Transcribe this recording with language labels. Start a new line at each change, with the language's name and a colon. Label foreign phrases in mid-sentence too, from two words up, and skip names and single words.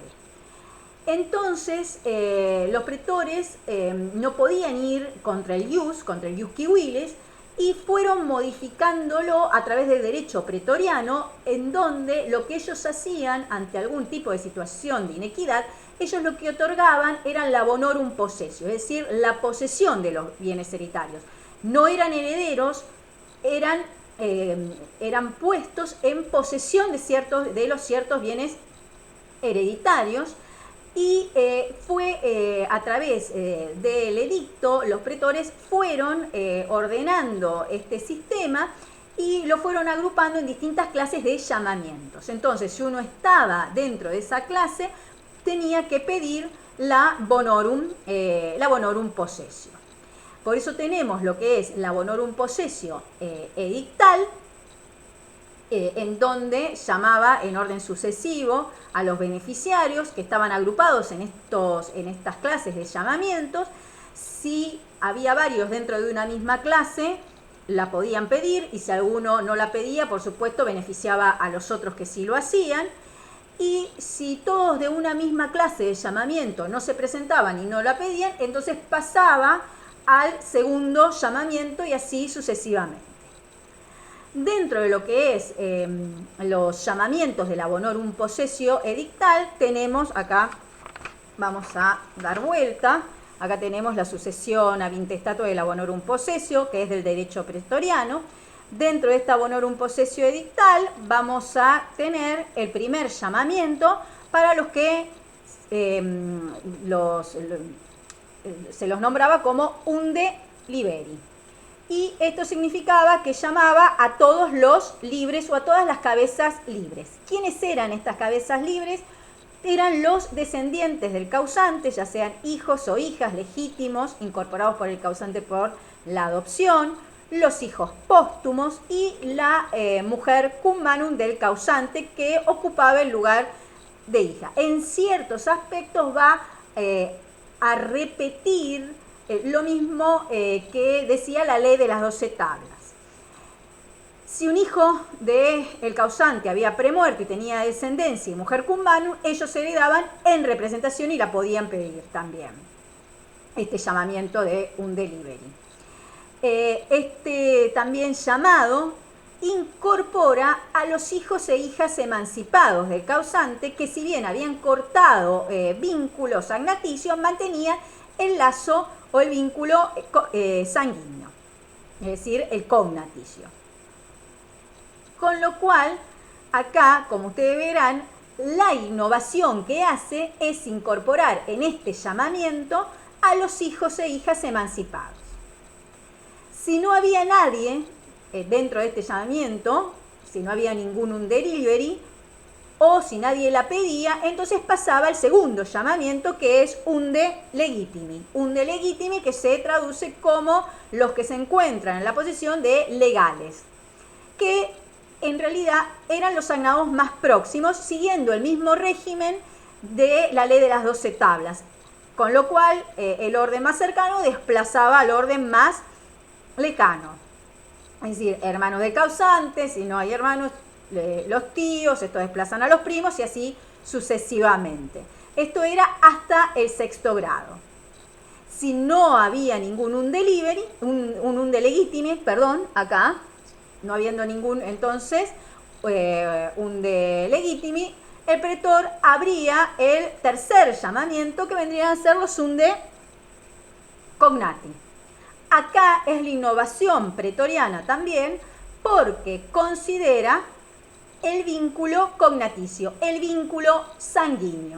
Spanish: Entonces, los pretores no podían ir contra el
Latin: ius civilis,
Spanish: y fueron modificándolo a través del derecho pretoriano, en donde lo que ellos hacían ante algún tipo de situación de inequidad, ellos lo que otorgaban eran la
Latin: bonorum possessio,
Spanish: es decir, la posesión de los bienes hereditarios. No eran herederos, eran puestos en posesión de los ciertos bienes hereditarios. Y fue a través del edicto, los pretores fueron ordenando este sistema y lo fueron agrupando en distintas clases de llamamientos. Entonces, si uno estaba dentro de esa clase, tenía que pedir la
Latin: bonorum possessio.
Spanish: Por eso tenemos lo que es la
Latin: bonorum possessio
Spanish: edictal, en donde llamaba en orden sucesivo a los beneficiarios que estaban agrupados en estas clases de llamamientos. Si había varios dentro de una misma clase, la podían pedir, y si alguno no la pedía, por supuesto, beneficiaba a los otros que sí lo hacían. Y si todos de una misma clase de llamamiento no se presentaban y no la pedían, entonces pasaba al segundo llamamiento y así sucesivamente. Dentro de lo que es los llamamientos de la
Latin: bonorum possessio
Spanish: edictal, tenemos acá, vamos a dar vuelta, acá tenemos la sucesión
Latin: ab intestato
Spanish: de la
Latin: bonorum possessio,
Spanish: que es del derecho pretoriano. Dentro de esta
Latin: bonorum possessio
Spanish: edictal vamos a tener el primer llamamiento para los que se los nombraba como
Latin: unde liberi.
Spanish: Y esto significaba que llamaba a todos los libres o a todas las cabezas libres. ¿Quiénes eran estas cabezas libres? Eran los descendientes del causante, ya sean hijos o hijas legítimos, incorporados por el causante por la adopción, los hijos póstumos y la mujer
Latin: cum manum
Spanish: del causante, que ocupaba el lugar de hija. En ciertos aspectos va a repetir lo mismo que decía la ley de las 12 tablas. Si un hijo del causante había premuerto y tenía descendencia y mujer
Latin: cum manum,
Spanish: ellos se heredaban en representación y la podían pedir también. Este llamamiento de
Latin: unde liberi.
Spanish: Este también llamado incorpora a los hijos e hijas emancipados del causante, que si bien habían cortado vínculos agnaticios, mantenían el lazo o el vínculo sanguíneo, es decir, el cognaticio. Con lo cual, acá, como ustedes verán, la innovación que hace es incorporar en este llamamiento a los hijos e hijas emancipados. Si no había nadie dentro de este llamamiento, si no había ningún
Latin: unde liberi,
Spanish: o si nadie la pedía, entonces pasaba el segundo llamamiento, que es
Latin: unde legitimi. Unde legitimi,
Spanish: que se traduce como los que se encuentran en la posición de legales, que en realidad eran los agnados más próximos, siguiendo el mismo régimen de la ley de las 12 tablas, con lo cual el orden más cercano desplazaba al orden más lejano. Es decir, hermanos del causante, si no hay hermanos, los tíos, estos desplazan a los primos y así sucesivamente. Esto era hasta el sexto grado. Si no había ningún
Latin: unde liberi,
Spanish: un
Latin: unde legitimi,
Spanish: perdón, acá, no habiendo ningún entonces
Latin: unde legitimi,
Spanish: el pretor abría el tercer llamamiento, que vendrían a ser los
Latin: unde cognati.
Spanish: Acá es la innovación pretoriana también, porque considera el vínculo cognaticio, el vínculo sanguíneo.